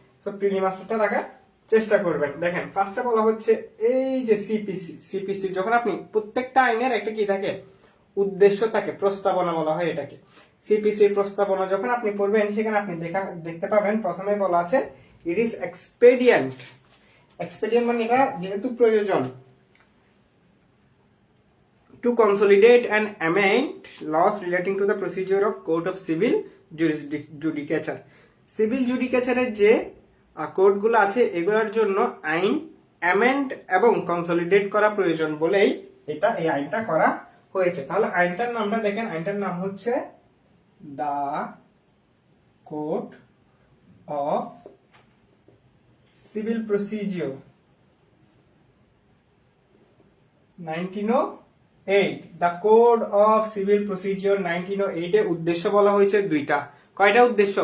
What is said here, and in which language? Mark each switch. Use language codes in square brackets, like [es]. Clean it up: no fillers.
[bn] তো প্রিলি মাস্টারটা রাখার চেষ্টা করবেন। দেখেন, ফার্স্টে বলা হচ্ছে এই যে সিপিসি যখন আপনি প্রত্যেকটা আইনের একটা কি থাকে, উদ্দেশ্য থাকে, প্রস্তাবনা বলা হয় এটাকে। সিপিসি প্রস্তাবনা যখন আপনি পড়বেন, সেখানে আপনি দেখতে পাবেন প্রথমে বলা আছে [en] It is expedient. [bn] এক্সপেডিয়েন্ট মানে এটা যেহেতু প্রয়োজন, [en] to consolidate and amend laws relating to the procedure of court of civil judicature. [bn] Civil জুডিকেচারের যে কোর্টগুলো আছে এগুলোর জন্য আইন অ্যামেন্ড এবং কনসলিডেট করা প্রয়োজন বলেই এই আইনটা করা হয়েছে। তাহলে আইনটার নামটা দেখেন, আইনটার নাম হচ্ছে the code of civil procedure 1908, the code of civil procedure 1908 এর উদ্দেশ্য বলা হয়েছে দুইটা। কয়টা উদ্দেশ্য?